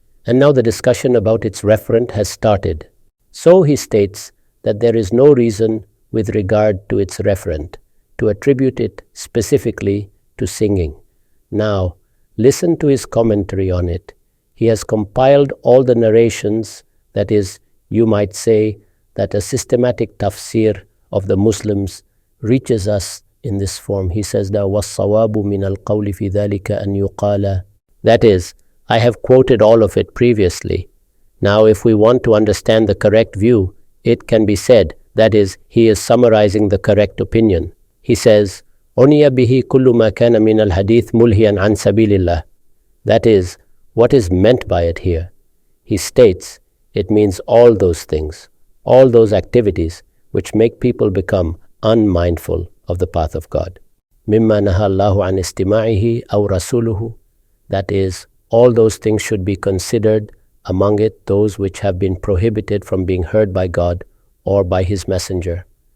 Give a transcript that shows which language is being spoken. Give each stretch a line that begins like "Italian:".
English: And now the discussion about its referent has started. So he states that there is no reason with regard to its referent to attribute it specifically to singing. Now, listen to his commentary on it. He has compiled all the narrations, that is, you might say that a systematic tafsir of the Muslims reaches us in this form. He says that
Arabic: وَالصَّوَابُ مِنَ الْقَوْلِ فِي ذَلِكَ أَنْ يُقَالَ.
English: That is, I have quoted all of it previously. Now, if we want to understand the correct view, it can be said, that is, he is summarizing the correct opinion. He says,
Arabic: أُنِيَ بِهِ كُلُّ مَا كَانَ مِنَ الْحَدِيثِ مُلْهِيًا عَنْ سَبِيلِ اللَّهِ.
English: That is, what is meant by it here? He states, it means all those things, all those activities which make people become unmindful of the path of God.
Arabic: مِمَّا نَهَى اللَّهُ عَنْ اسْتِمَاعِهِ أَوْ رَسُولُهُ.
English: That is, all those things should be considered, among it those which have been prohibited from being heard by God or by His Messenger.